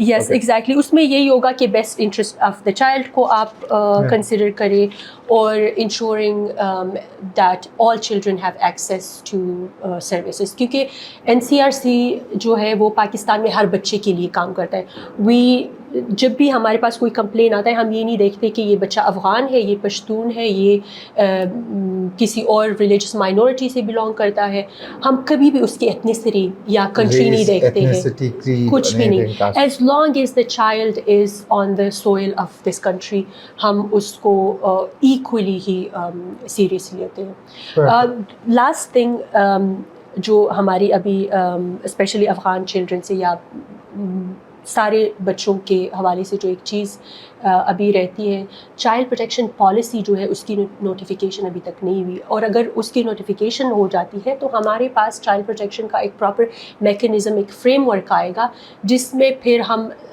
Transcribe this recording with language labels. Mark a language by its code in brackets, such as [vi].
[ur] Yes exactly, اس میں یہی ہوگا کہ [en] best interest of the child [ur] کو آپ کنسیڈر کریں, اور [en] ensuring that all children have access to services, [ur] کیونکہ این سی آر سی جو ہے وہ پاکستان میں ہر بچے کے لیے کام کرتا ہے. جب بھی ہمارے پاس کوئی کمپلین آتا ہے ہم یہ نہیں دیکھتے کہ یہ بچہ افغان ہے, یہ پشتون ہے, یہ کسی اور ریلیجس مائنورٹی سے بلانگ کرتا ہے, ہم کبھی بھی اس کی ایتھنیسٹی یا کنٹری نہیں دیکھتے ہیں, کچھ بھی نہیں. [en] as long as the child is on the soil of this country [ur] ہم اس کو ایکولی ہی سیریسلی لیتے ہیں. لاسٹ تھنگ جو ہماری ابھی اسپیشلی افغان چلڈرن سے یا سارے بچوں کے حوالے سے جو ایک چیز ابھی رہتی ہے, چائلڈ پروٹیکشن پالیسی جو ہے اس کی نوٹیفیکیشن ابھی تک نہیں ہوئی, اور اگر اس کی نوٹیفیکیشن ہو جاتی ہے تو ہمارے پاس چائلڈ پروٹیکشن کا ایک پراپر میکینزم, ایک فریم ورک آئے گا جس میں پھر ہم